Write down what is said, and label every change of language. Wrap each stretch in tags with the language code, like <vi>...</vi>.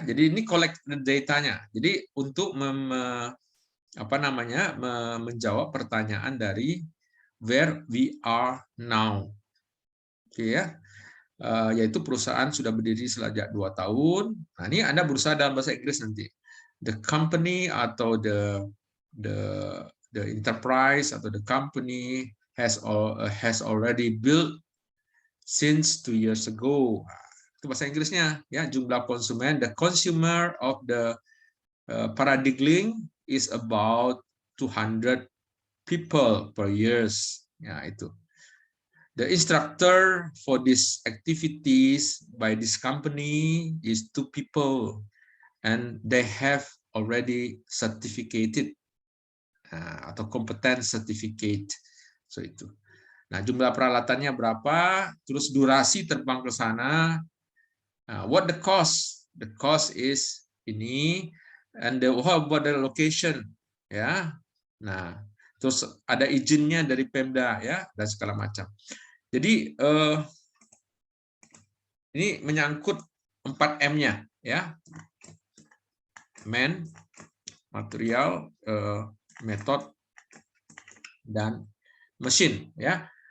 <id>Jadi ini</id> <en>collect the datanya.</en> <id>Jadi untuk menjawab pertanyaan dari</id> <en>where we are now.</en> <id>Oke ya. yaitu perusahaan sudah berdiri sejak 2 tahun. Nah, ini Anda berusaha dalam bahasa Inggris nanti.</id> <en>The company atau the enterprise atau the company has already built since 2 years ago.</en> <id>Itu bahasa Inggrisnya ya. Jumlah konsumen,</id> <en>the consumer of the Paradigling is about 200 people per years.</en> <id>Ya, itu.</id> <en>The instructor for these activities by this company is 2 people, and they have already certificated atau competence certificate.</en> <id>So itu. Nah, jumlah peralatannya berapa? Terus durasi terbang ke sana.</id> <en>What the cost? The cost is ini, and how about the location?</en> <id>Ya. Nah, terus ada izinnya dari Pemda ya, dan segala macam. Jadi ini menyangkut 4M-nya ya. Man, material, method, dan mesin ya.</id>